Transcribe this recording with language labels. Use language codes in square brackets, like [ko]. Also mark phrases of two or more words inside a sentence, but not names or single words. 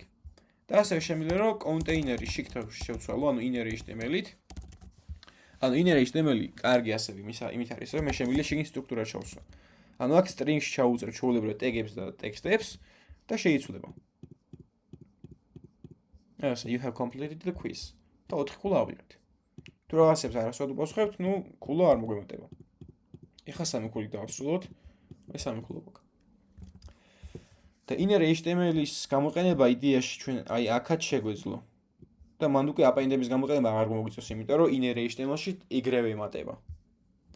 [ka] და ასევე შემიძლია რომ კონტეინერი შიგთავში შევცვალო, ანუ [en] inner HTML- [ka] ით. ანუ [en] inner HTML- [ka] ი კარგი ასევე იმით არის, რომ მე შემიძლია შიგნით სტრუქტურა ჩავსვა. ანუ აქ string-ში ჩაუწერ ჩვეულებრივ ტეგებს და ტექსტებს და შეიცვლება. ასე, [en] you have completed the quiz. [ka] და 4 ქულა ავიღეთ. თუ რაღაცებს არასოდეს უპასუხებთ, ნუ ქულა არ მოგემატება. ეხლა 3 ქულით დავასრულოთ. ეს 3 ქულა გვაქვს. და [en] inner HTML- [ka] ის გამოყენება იდეაში ჩვენ აი აქაც შეგვეძლო. და მანდ უკვე append-ების გამოყენება აღარ მოგვიწევს, იმიტომ რომ [en] inner HTML- [ka] ში ეგრევე ემატება.